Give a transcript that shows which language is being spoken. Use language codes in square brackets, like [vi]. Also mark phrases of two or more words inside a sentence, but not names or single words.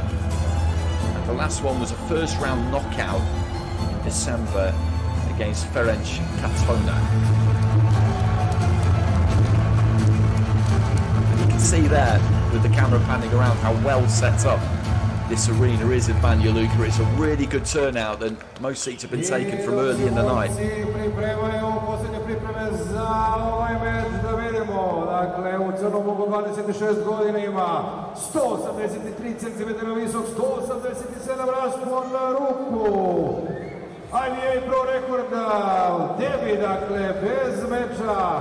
[en] And the last one was a first round knockout in December against Ferenc Katona. You can see there, with the camera panning around, how well set up this arena is in Banja Luka. It's a really good turnout, and most seats have been taken from early in the night. [sr] Dakle, u crnom uglu 26 godina ima 183 cm visok, 187 raspon ruku. IBA.PRO rekord u debi, dakle, bez meča.